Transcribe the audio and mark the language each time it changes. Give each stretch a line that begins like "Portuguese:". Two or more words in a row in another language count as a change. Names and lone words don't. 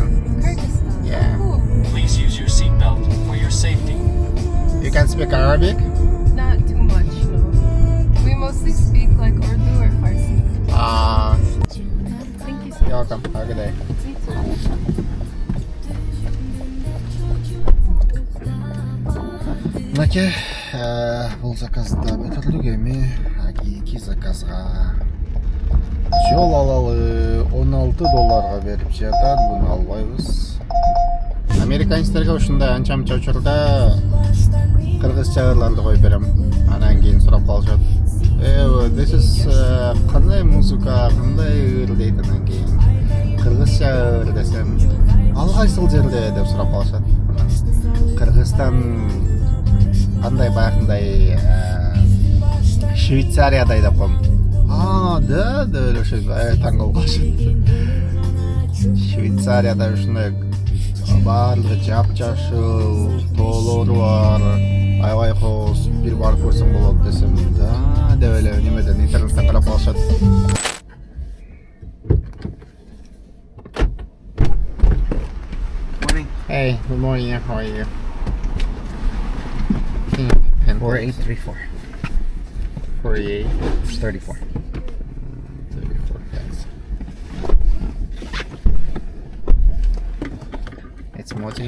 English: Kyrgyzstan. Yeah. Cool. Please use your seatbelt for your safety. You can speak Arabic? Not too much, no. We mostly speak like Urdu or Farsi. Thank you so You're much. welcome. Have a good day. You too.
Kyrgyz: Мынакей, бул заказды бүтүрлүк эми кийинки заказга жол алалы $16 берип жатат. Буну албайбыз. Американецтерге ушундай анча-мынча учурда кыргызча ырларды коюп берем. Анан кийин сурап калышат.
English: This is
Kyrgyz: кандай музыка, кандай ыр дейт. Анан кийин кыргызча ыр десем, ал кайсыл жерде деп сурап калышат. Кыргызстан кандай баягындай Швейцариядай деп коем. Да, деп ошондой таң калып калышат. Швейцарияда ушундай баардыгы жапжашыл, тоолору бар, аябай кооз, бир барып көрсөң болот десем, да деп эле немеден интернеттен карап калышат.
English: Morning. Hey, good morning. How are you? 4834. 48. 34. 34 pence. It's Mozi.